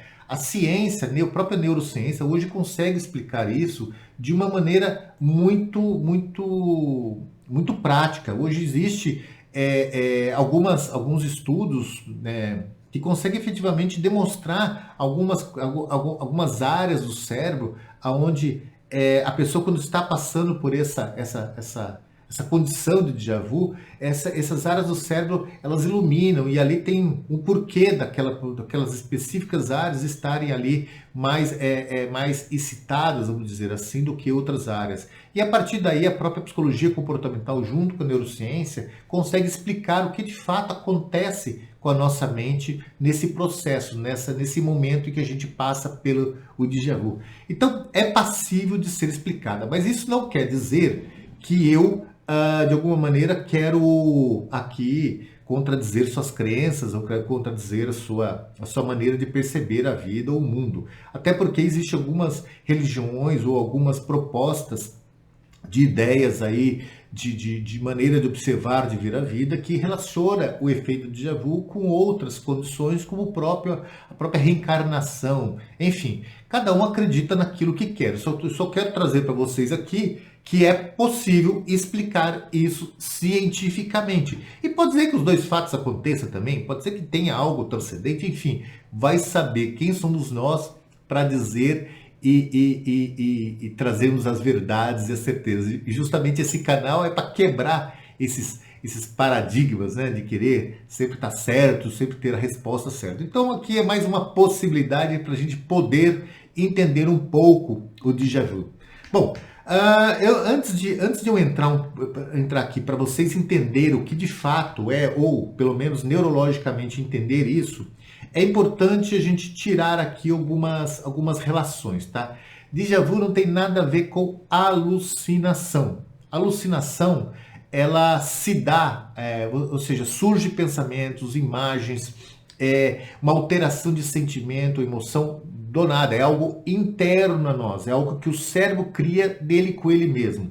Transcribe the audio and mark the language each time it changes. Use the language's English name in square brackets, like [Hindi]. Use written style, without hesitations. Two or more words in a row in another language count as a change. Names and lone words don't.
[Portuguese] A ciência, a própria neurociência, hoje consegue explicar isso de uma maneira muito prática. Hoje existe alguns estudos, né, que conseguem efetivamente demonstrar algumas áreas do cérebro onde a pessoa, quando está passando por essa condição de déjà vu, essas áreas do cérebro, elas iluminam e ali tem um porquê daquelas específicas áreas estarem ali mais excitadas, vamos dizer assim, do que outras áreas. E a partir daí, a própria psicologia comportamental, junto com a neurociência, consegue explicar o que de fato acontece com a nossa mente nesse processo, nesse momento em que a gente passa pelo o déjà vu. Então, é passível de ser explicada, mas isso não quer dizer que eu, de alguma maneira, quero aqui contradizer suas crenças ou contradizer a sua maneira de perceber a vida ou o mundo. Até porque existem algumas religiões ou algumas propostas de ideias aí, de maneira de observar, de ver a vida, que relaciona o efeito de déjà vu com outras condições, como a própria reencarnação. Enfim, cada um acredita naquilo que quer. Eu só quero trazer para vocês aqui que é possível explicar isso cientificamente. E pode ser que os dois fatos aconteçam também, pode ser que tenha algo transcendente, enfim, vai saber quem somos nós para dizer e trazermos as verdades e as certezas. E justamente esse canal é para quebrar esses paradigmas, né, de querer sempre estar certo, sempre ter a resposta certa. Então aqui é mais uma possibilidade para a gente poder entender um pouco o déjà vu. Bom, antes de eu entrar aqui para vocês entenderem o que de fato é, ou pelo menos neurologicamente entender isso, é importante a gente tirar aqui algumas relações, tá? Déjà vu não tem nada a ver com alucinação. Alucinação, ela se dá, ou seja, surge pensamentos, imagens, uma alteração de sentimento, emoção do nada, é algo interno a nós, é algo que o cérebro cria dele com ele mesmo.